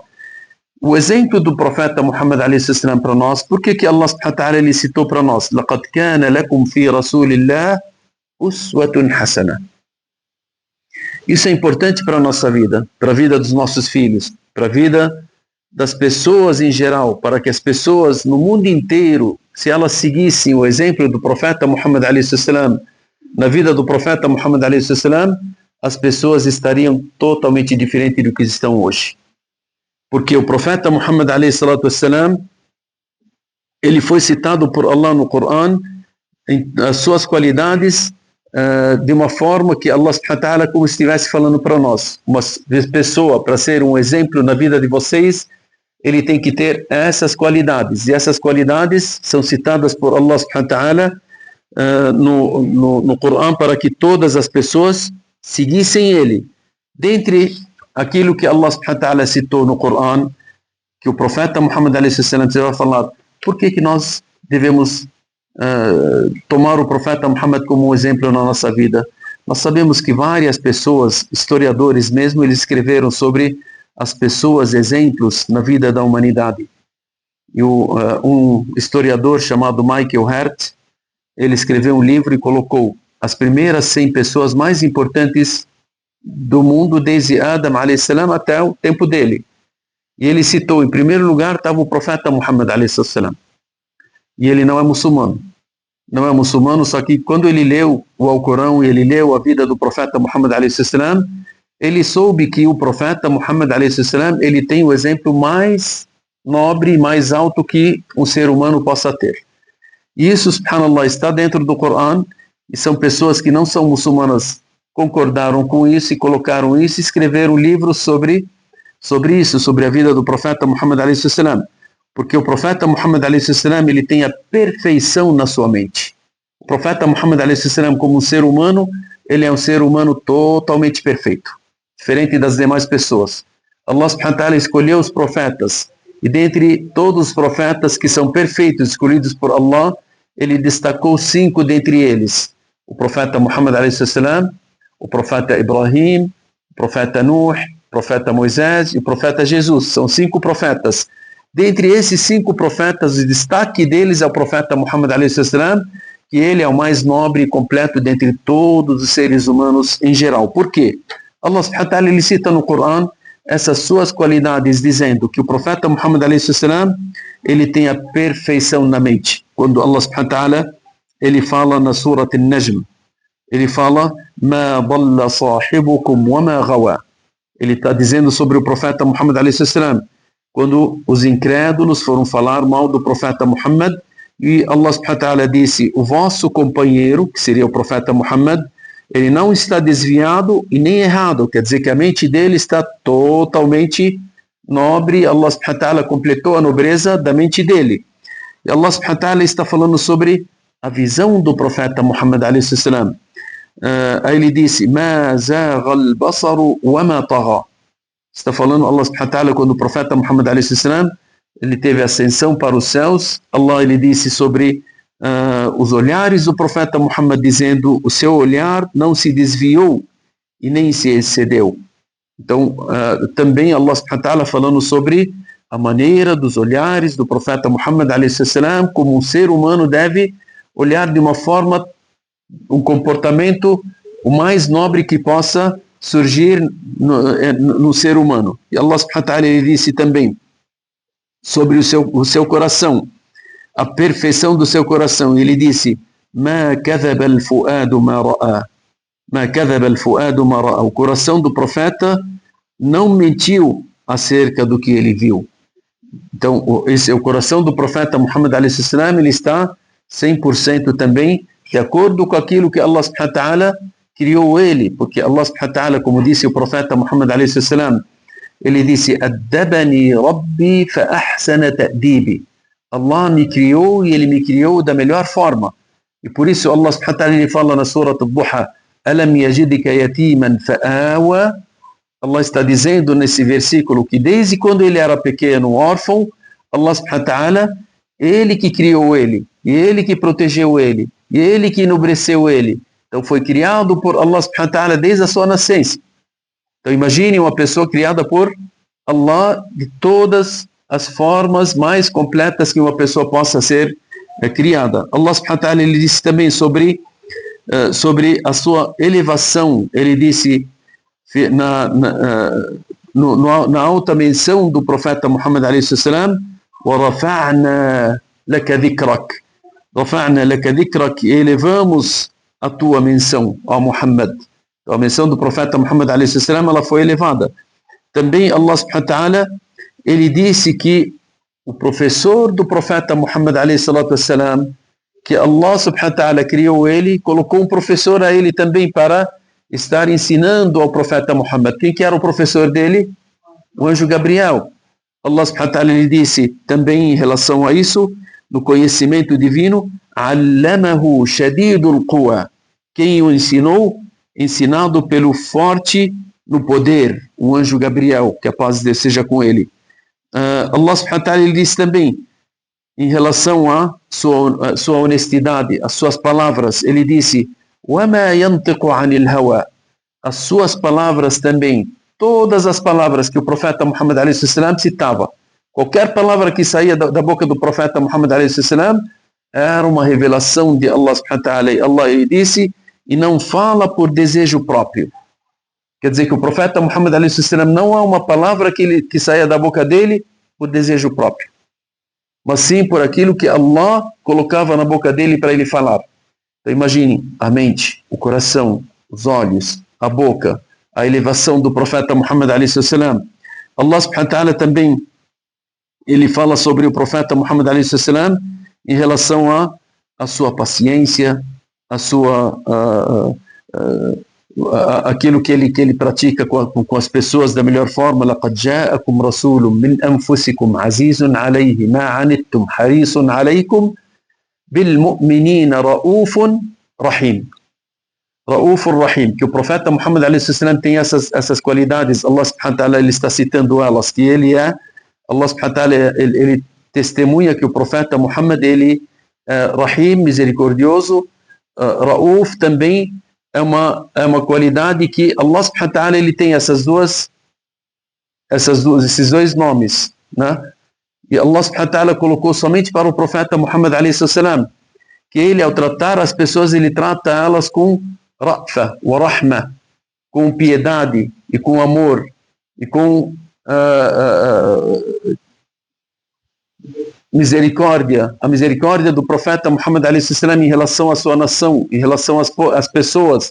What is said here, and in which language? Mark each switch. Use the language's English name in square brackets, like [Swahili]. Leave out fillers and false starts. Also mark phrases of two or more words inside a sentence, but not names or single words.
[Portuguese] O exemplo do profeta Muhammad [Arabic] عليه السلام [Portuguese] para nós, por que Allah [Arabic] سبحانه وتعالى [Portuguese] ele citou para nós: [Arabic] لَقَدْ كَانَ لَكُمْ فِي رَسُولِ اللَّهِ أُسْوَةٌ حَسَنَةٌ. [Portuguese] Isso é importante para a nossa vida, para a vida dos nossos filhos, para a vida das pessoas em geral, para que as pessoas no mundo inteiro, se elas seguissem o exemplo do profeta Muhammad [Arabic] عليه السلام, [Portuguese] na vida do profeta Muhammad [Arabic] عليه السلام, [Portuguese] as pessoas estariam totalmente diferentes do que estão hoje. Porque o profeta Muhammad [Arabic] عليه السلام, [Portuguese] ele foi citado por Allah no Coran, em as suas qualidades, de uma forma que Allah [Arabic] سبحانه وتعالى [Portuguese] como estivesse falando para nós: uma pessoa, para ser um exemplo na vida de vocês, ele tem que ter essas qualidades, e essas qualidades são citadas por Allah [Arabic] سبحانه وتعالى [Portuguese] no Coran, para que todas as pessoas seguissem ele. Dentre aquilo que Allah [Arabic] سبحانه وتعالى [Portuguese] citou no Coran, que o profeta Muhammad [Arabic] عليه السلام [Portuguese] vai falar: por que nós devemos tomar o profeta Muhammad como um exemplo na nossa vida? Nós sabemos que várias pessoas, historiadores mesmo, eles escreveram sobre as pessoas exemplos na vida da humanidade. E um historiador chamado Michael Hart, ele escreveu um livro e colocou as primeiras 100 pessoas mais importantes do mundo desde Adam [Arabic] عليه السلام [Portuguese] até o tempo dele. E ele citou, em primeiro lugar estava o profeta Muhammad [Arabic] عليه السلام. [Portuguese] E ele não é muçulmano. Não é muçulmano, só que quando ele leu o Alcorão e ele leu a vida do profeta Muhammad [Arabic] عليه السلام, [Portuguese] ele soube que o profeta Muhammad [Arabic] عليه السلام, [Portuguese] ele tem o exemplo mais nobre e mais alto que um ser humano possa ter. E isso, subhanallah, está dentro do Coran, e são pessoas que não são muçulmanas concordaram com isso e colocaram isso e escreveram livros sobre isso, sobre a vida do profeta Muhammad [Arabic] عليه السلام. [Portuguese] Porque o profeta Muhammad [Arabic] عليه السلام, [Portuguese] ele tem a perfeição na sua mente. O profeta Muhammad [Arabic] عليه السلام, [Portuguese] como um ser humano, ele é um ser humano totalmente perfeito, diferente das demais pessoas. Allah [Arabic] سبحانه وتعالى [Portuguese] escolheu os profetas, e dentre todos os profetas que são perfeitos, escolhidos por Allah, ele destacou 5 dentre eles: o profeta Muhammad [Arabic] عليه السلام, [Portuguese] o profeta Ibrahim, o profeta Nuh, o profeta Moisés e o profeta Jesus. São 5 profetas. Dentre esses 5 profetas, o destaque deles é o profeta Muhammad [Arabic] عليه السلام, [Portuguese] que ele é o mais nobre e completo dentre todos os seres humanos em geral. Por quê? Allah [Arabic] سبحانه وتعالى [Portuguese] ele cita no Coran essas suas qualidades, dizendo que o profeta Muhammad [Arabic] عليه السلام, [Portuguese] ele tem a perfeição na mente. Quando Allah [Arabic] سبحانه وتعالى [Portuguese] ele fala na Surah An-Najm, ele fala: [Arabic] ما ضل صاحبكم وما غوى. [Portuguese] Ele está dizendo sobre o profeta Muhammad [Arabic] عليه السلام, [Portuguese] quando os incrédulos foram falar mal do profeta Muhammad, e Allah [Arabic] سبحانه وتعالى [Portuguese] disse: o vosso companheiro, que seria o profeta Muhammad, ele não está desviado e nem errado. Quer dizer que a mente dele está totalmente nobre, Allah [Arabic] سبحانه وتعالى [Portuguese] completou a nobreza da mente dele. E Allah [Arabic] سبحانه وتعالى [Portuguese] está falando sobre a visão do profeta Muhammad [Arabic] عليه السلام. [Portuguese] Aí ele disse: [Arabic] "ما زاغ البصر وما طغى." [Portuguese] Está falando Allah [Arabic] سبحانه وتعالى [Portuguese] quando o profeta Muhammad [Arabic] عليه السلام [Portuguese] ele teve ascensão para os céus. Allah ele disse sobre os olhares do profeta Muhammad, dizendo: o seu olhar não se desviou e nem se excedeu. Então, também Allah [Arabic] سبحانه وتعالى [Portuguese] falando sobre a maneira dos olhares do profeta Muhammad [Arabic] عليه السلام, [Portuguese] como um ser humano deve olhar de uma forma, um comportamento o mais nobre que possa surgir no ser humano. E Allah [Arabic] سبحانه وتعالى [Portuguese] ele disse também sobre o seu coração, a perfeição do seu coração. Ele disse: [Arabic] "ما كذب الفؤاد ما رأى." ما كذب الفؤاد ما رأى. [Portuguese] O coração do profeta não mentiu acerca do que ele viu. Então, o coração do profeta Muhammad [Arabic] عليه السلام, [Portuguese] ele está 100% também de acordo com aquilo que Allah [Arabic] سبحانه وتعالى [Portuguese] criou ele, porque Allah [Arabic] سبحانه وتعالى, [Portuguese] como disse o profeta Muhammad [Arabic] عليه السلام, [Portuguese] ele disse: [Arabic] "أدبني ربي فأحسن تأديبي." [Portuguese] Allah me criou e ele me criou da melhor forma. E por isso Allah [Arabic] سبحانه وتعالى [Portuguese] ele fala na surah Ad-Duha: [Arabic] "ألم يجدك يتيما فآوى." [Portuguese] Allah está dizendo nesse versículo que desde quando ele era pequeno, órfão, Allah [Arabic] سبحانه وتعالى, [Portuguese] ele que criou ele, e ele que protegeu ele, e ele que enobreceu ele. Então foi criado por Allah [Arabic] سبحانه وتعالى [Portuguese] desde a sua nascença. Então imagine uma pessoa criada por Allah de todas as formas mais completas que uma pessoa possa ser criada. Allah [Arabic] سبحانه وتعالى [Portuguese] ele disse também sobre a sua elevação. Ele disse na alta menção do profeta Muhammad [Arabic] عليه السلام: وَرَفَعْنَا لَكَ ذِكْرَكَ. رَفَعْنَا لَكَ ذِكْرَكَ. [Portuguese] Elevamos a tua menção, ó Muhammad. A menção do profeta Muhammad [Arabic] عليه السلام, [Portuguese] ela foi elevada. Também Allah [Arabic] سبحانه وتعالى [Portuguese] ele disse que o professor do profeta Muhammad [Arabic] عليه الصلاة والسلام, [Portuguese] que Allah [Arabic] سبحانه وتعالى [Portuguese] criou ele, colocou um professor a ele também para estar ensinando ao profeta Muhammad. Quem que era o professor dele? O anjo Gabriel. Allah [Arabic] سبحانه وتعالى [Portuguese] ele disse também em relação a isso, no conhecimento divino: [Arabic] "علمه شديد القوى." [Portuguese] Quem o ensinou? Ensinado pelo forte no poder, o anjo Gabriel, que a paz de Deus seja com ele. Allah [Arabic] سبحانه وتعالى [Portuguese] ele disse também em relação à sua honestidade, as suas palavras, ele disse: [Arabic] وَمَا يَنْطِقُ عَنِ الْهَوَى. [Portuguese] As suas palavras também, todas as palavras que o profeta Muhammad [Arabic] عليه السلام [Portuguese] citava, qualquer palavra que saía da boca do profeta Muhammad [Arabic] عليه السلام, [Portuguese] era uma revelação de Allah [Arabic] سبحانه وتعالى. [Portuguese] Allah ele disse: e não fala por desejo próprio. Quer dizer que o profeta Muhammad [Arabic] عليه السلام [Portuguese] não há uma palavra que saia da boca dele por desejo próprio, mas sim por aquilo que Allah colocava na boca dele para ele falar. Então imagine a mente, o coração, os olhos, a boca, a elevação do profeta Muhammad [Arabic] عليه السلام. [Portuguese] Allah [Arabic] سبحانه وتعالى [Portuguese] também ele fala sobre o profeta Muhammad [Arabic] عليه السلام [Portuguese] em relação a sua paciência, a sua aquilo que ele pratica com as pessoas da melhor forma. [Arabic] لَقَدْ جَاءَكُمْ رَسُولٌ مِّنْ أَنفُسِكُمْ عَزِيزٌ عَلَيْهِ مَا عَنِتُّمْ حَرِيصٌ عَلَيْكُمْ بِالْمُؤْمِنِينَ رَؤُوفٌ رَحِيمٌ. رَؤُوفٌ رَحِيمٌ. [Portuguese] Que o profeta Muhammad [Arabic] عليه السلام [Portuguese] tem essas qualidades. Allah [Arabic] سبحانه وتعالى [Portuguese] ele está citando elas, que ele é, Allah [Arabic] سبحانه وتعالى [Portuguese] ele testemunha que o profeta Muhammad ele é Rahim, misericordioso. Rauf também é uma qualidade que Allah [Arabic] سبحانه وتعالى [Portuguese] ele tem esses dois nomes, né? E Allah [Arabic] سبحانه وتعالى [Portuguese] colocou somente para o profeta Muhammad [Arabic] عليه السلام, [Portuguese] que ele ao tratar as pessoas ele trata elas com [Arabic] رأفة ورحمة, [Portuguese] com piedade e com amor e com misericórdia, a misericórdia do profeta Muhammad [Arabic] عليه السلام [Portuguese] em relação à sua nação, em relação às pessoas.